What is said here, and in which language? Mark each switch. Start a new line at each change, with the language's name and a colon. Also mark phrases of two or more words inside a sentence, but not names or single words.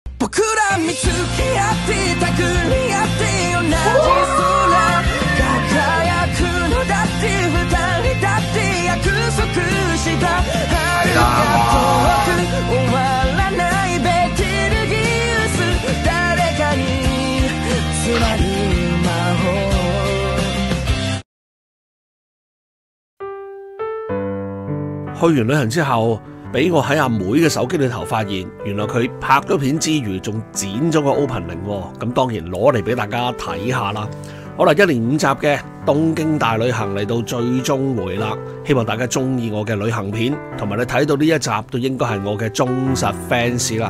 Japanese: 僕ら見つけ合ってたくり合って同じ空輝くのだって二人だって約束した遥か遠く終わらないベテルギウス誰かに迫る魔法
Cantonese: 去完旅行之後，俾我喺阿妹嘅手機裏頭發現，原來佢拍咗片之餘，仲剪咗個 opening 喎。咁當然攞嚟俾大家睇下啦。好啦，1連5集嘅東京大旅行嚟到最終回啦，希望大家中意我嘅旅行片，同埋你睇到呢一集都應該係我嘅忠實 fans 啦。